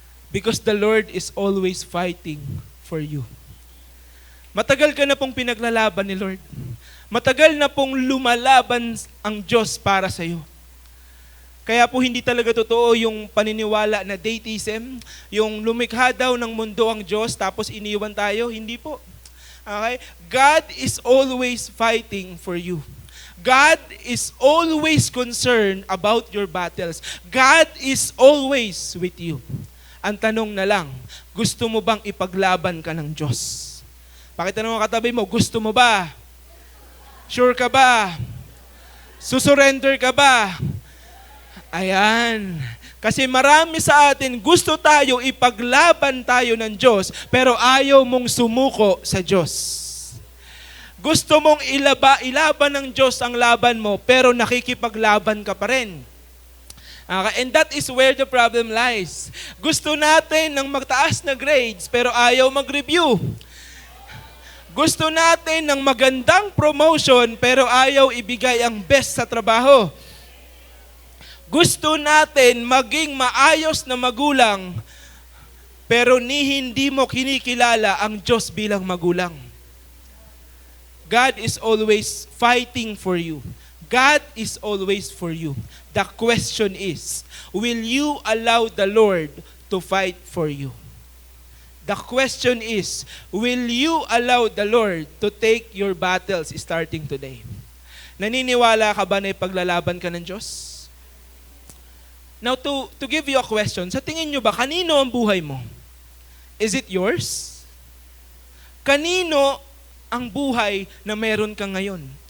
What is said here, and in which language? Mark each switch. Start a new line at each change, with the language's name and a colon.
English: Because the Lord is always fighting for you.
Filipino: Matagal ka na pong pinaglalaban ni Lord. Matagal na pong lumalaban ang Diyos para sa iyo. Kaya po hindi talaga totoo yung paniniwala na deism, yung lumikha daw ng mundo ang Diyos tapos iniwan tayo. Hindi po. Okay?
English: God is always fighting for you. God is always concerned about your battles. God is always with you.
Filipino: Ang tanong na lang, gusto mo bang ipaglaban ka ng Diyos? Pakita ng mga katabi mo, gusto mo ba? Sure ka ba? Susurrender ka ba? Ayan. Kasi marami sa atin, gusto tayo, ipaglaban tayo ng Diyos, pero ayaw mong sumuko sa Diyos. Gusto mong ilaban ng Diyos ang laban mo, pero nakikipaglaban ka pa rin. Okay?
English: And that is where the problem lies.
Filipino: Gusto natin ng magtaas na grades, pero ayaw mag-review. Gusto natin ng magandang promotion, pero ayaw ibigay ang best sa trabaho. Gusto natin maging maayos na magulang, pero hindi mo kinikilala ang Diyos bilang magulang.
English: God is always fighting for you. God is always for you. The question is, will you allow the Lord to fight for you? The question is, will you allow the Lord to take your battles starting today?
Filipino: Naniniwala ka ba na ipaglalaban ka ng Diyos?
English: Now, to give you a question,
Filipino: sa tingin nyo ba, kanino ang buhay mo?
English: Is it yours?
Filipino: Kanino ang buhay na meron ka ngayon?